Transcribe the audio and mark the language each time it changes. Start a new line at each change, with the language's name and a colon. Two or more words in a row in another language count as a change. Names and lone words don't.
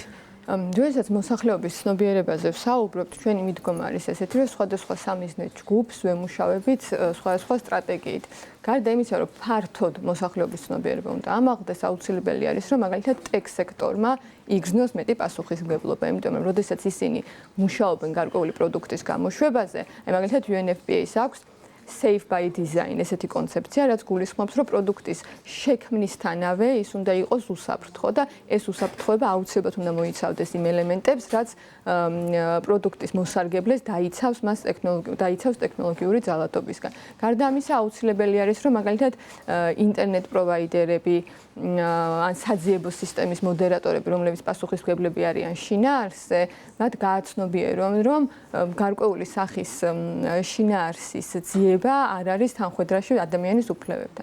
Georgian: როდესაც მოსახლეობის ცნობიერებაზე ვსაუბრობთ, ჩვენი მიდგომა არის ესეთი, რომ სხვადასხვა სამიზნე ჯგუფს ვემუშავებით სხვადასხვა სტრატეგიით. გარდა იმისა, რომ ფართოდ მოსახლეობის ცნობიერება უნდა ამაღლდეს, აუცილებელი არის, რომ მაგალითად ტექ სექტორმა იგრძნოს მეტი პასუხისმგებლობა, იმიტომ რომ როდესაც ისინი მუშაობენ გარკვეული პროდუქტის გამოშვებაზე, აი მაგალითად UNFPA-ს აქვს
English: Safe by design
Georgian: ესეთი კონცეფცია, რაც გულისხმობს, რომ პროდუქტის შექმნისთანავე ის უნდა იყოს უსაფრთხო და ეს უსაფრთხოება აუცილებლად უნდა მოიცავდეს იმ ელემენტებს, რაც პროდუქტის მოსარგებლეს დაიცავს ტექნოლოგიური ძალადობისგან. გარდა ამისა, აუცილებელი არის, რომ მაგალითად ინტერნეტ პროვაიდერები ან საძიებო სისტემის მოდერატორები, რომლებიც პასუხისმგებლები არიან შინაარსზე, მათ გააცნობიერონ, რომ გარკვეული სახის შინაარსის ძიება არ არის თანხვედრაში ადამიანის უფლებებთან.